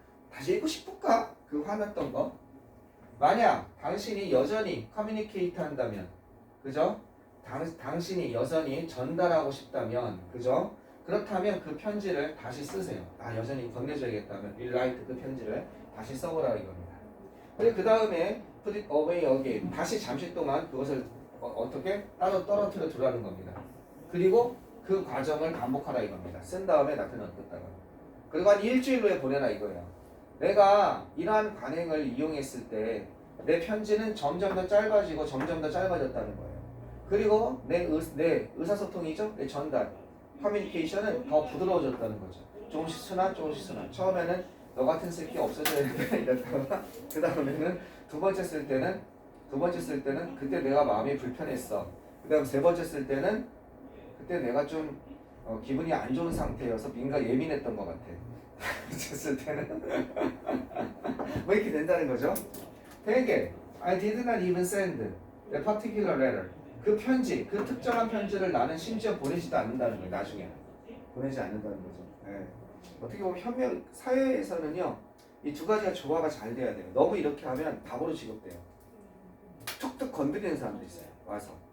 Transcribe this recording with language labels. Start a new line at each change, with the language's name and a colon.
Korean: 다시 읽고 싶을까? 그 화났던 거. 만약 당신이 여전히 커뮤니케이트 한다면, 그죠? 당신이 여전히 전달하고 싶다면, 그죠? 그렇다면 그 편지를 다시 쓰세요. 아, 여전히 건네줘야겠다면 rewrite 그 편지를 다시 써보라 이겁니다. 그리고 그 다음에
English: put it away again.
Korean: 다시 잠시 동안 그것을 어떻게 따로 떨어뜨려 두라는 겁니다. 그리고 그 과정을 반복하라 이겁니다. 쓴 다음에 나타내 뒀다가. 그리고 한 일주일 후에 보내라 이거예요. 내가 이러한 관행을 이용했을 때 내 편지는 점점 더 짧아지고 점점 더 짧아졌다는 거예요. 그리고 내 의사소통이죠? 내 전달, 커뮤니케이션은 더 부드러워졌다는 거죠. 조금씩 순환, 조금씩 순환. 처음에는 너 같은 새끼 없어져야 돼 이랬다가 그 다음에는 두 번째 쓸 때는 그때 내가 마음이 불편했어. 그 다음 세 번째 쓸 때는 그때 내가 좀 기분이 안 좋은 상태여서 뭔가 예민했던 것 같아. 쓸 때는 뭐 이렇게 된다는 거죠. 되게
English: I did not even send a particular letter.
Korean: 그 편지, 그 특정한 편지를 나는 심지어 보내지도 않는다는 거예요. 나중에 보내지 않는다는 거죠. 네. 어떻게 보면 현명 사회에서는요, 이 두 가지가 조화가 잘 돼야 돼요. 너무 이렇게 하면 바보로 취급돼요. 툭툭 건드리는 사람도 있어요. 와서.